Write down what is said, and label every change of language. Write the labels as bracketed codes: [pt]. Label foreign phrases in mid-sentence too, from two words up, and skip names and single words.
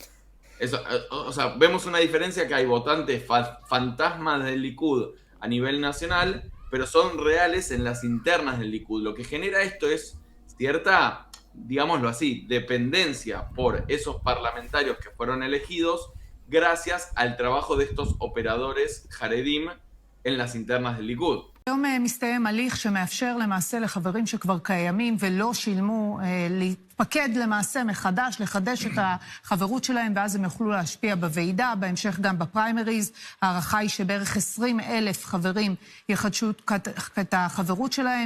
[es] Eso, o sea, vemos una diferencia que hay votantes fantasmas del Likud a nivel nacional, pero son reales en las internas del Likud. Lo que genera esto es cierta, digámoslo así, dependencia por esos parlamentarios que fueron elegidos gracias al trabajo de estos operadores Haredim en las internas del Likud. [he] היום מסתיים הליך שמאפשר למעשה לחברים שכבר קיימים ולא שילמו להתפקד למעשה מחדש, לחדש את החברות שלהם, ואז הם יוכלו להשפיע בוועידה, בהמשך גם בפריימריז. הערכה היא שבערך 20,000 חברים יחדשו את החברות שלהם.